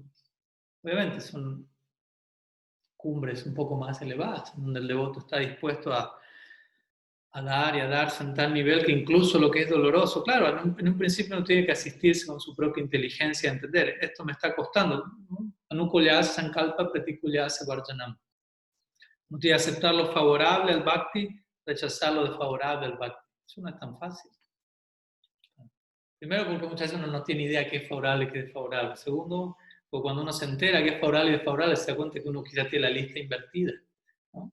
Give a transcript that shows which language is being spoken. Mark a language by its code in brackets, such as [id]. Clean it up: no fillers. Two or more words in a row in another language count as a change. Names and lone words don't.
[es] Obviamente son cumbres un poco más elevadas, donde el devoto está dispuesto a dar y a darse en tal nivel que incluso lo que es doloroso, claro, en un principio no tiene que asistirse con su propia inteligencia a entender, esto me está costando, ¿no? [sa] आनुकूल्यस्य सङ्कल्पः प्रातिकूल्यस्य वर्जनम्. [es] No tiene que aceptar lo favorable al bhakti, rechazar lo desfavorable al bhakti. Eso no es tan fácil. Primero, porque muchas veces uno no tiene idea qué es favorable y qué es desfavorable. Segundo, porque cuando uno se entera qué es favorable y desfavorable, se da cuenta que uno quizá tiene la lista invertida, ¿no?